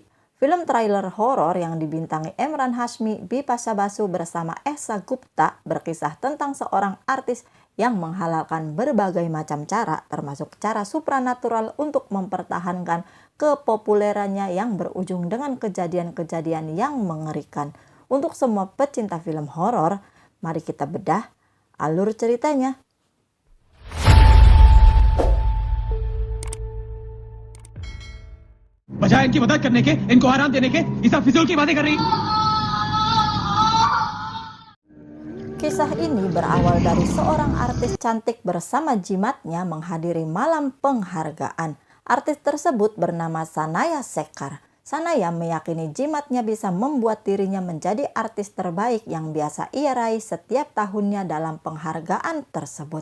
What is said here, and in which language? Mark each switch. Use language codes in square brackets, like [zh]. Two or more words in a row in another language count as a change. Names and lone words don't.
[id] Film trailer horor yang dibintangi Emraan Hashmi, Bipasha Basu bersama Esa Gupta berkisah tentang seorang artis yang menghalalkan berbagai macam cara, termasuk cara supranatural untuk mempertahankan kepopulerannya yang berujung dengan kejadian-kejadian yang mengerikan. Untuk semua pecinta film horor, mari kita bedah alur ceritanya. [hi] बजाय इनकी मदद करने के, इनको आराम देने के, ये सब फिजूल की बातें कर रही। [id] Kisah ini berawal dari seorang artis cantik bersama jimatnya menghadiri malam penghargaan. Artis tersebut bernama Sanaya Shekhar. Sanaya meyakini jimatnya bisa membuat dirinya menjadi artis terbaik yang biasa ia raih setiap tahunnya dalam penghargaan tersebut.